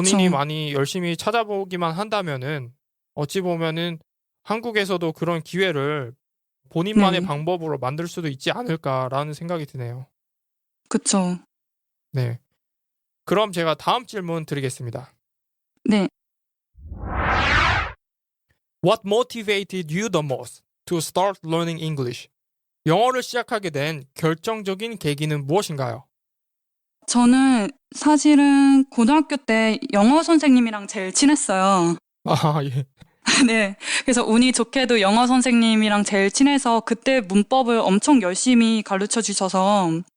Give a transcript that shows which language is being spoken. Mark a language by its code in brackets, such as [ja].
[ko] 본인이 많이 열심히 찾아보기만 한다면은 어찌 보면은 한국에서도 그런 기회를 본인만의 네. 방법으로 만들 수도 있지 않을까라는 생각이 드네요. 그쵸. 네. 그럼 제가 다음 질문 드리겠습니다. 네. [en] What motivated you the most to start learning English? [ko] 영어를 시작하게 된 결정적인 계기는 무엇인가요? 저는 사실은 고등학교 때 영어 선생님이랑 제일 친했어요. 아, 예. 네. 그래서 운이 좋게도 영어 선생님이랑 제일 친해서 그때 문법을 엄청 열심히 가르쳐 주셔서